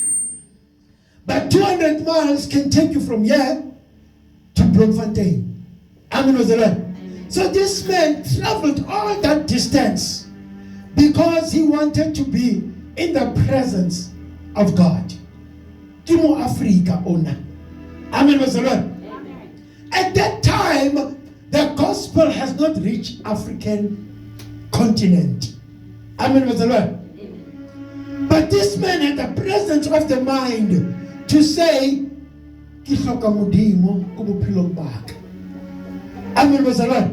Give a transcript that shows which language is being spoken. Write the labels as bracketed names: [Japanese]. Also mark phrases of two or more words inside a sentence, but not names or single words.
[English] But 200 miles can take you from here to Bloemfontein. [Zulu] Amen, Bazalwane. [English] So this man traveled all that distance because he wanted to be in the presence of God. Kimo Africa ona. [Zulu] Amen, Bazalwane. [English] At that time, the gospel has not reached African continent. [Zulu] Amen, Bazalwane. [English] But this man had the presence of the mind to say, [Zulu] Amen, Bazalwane.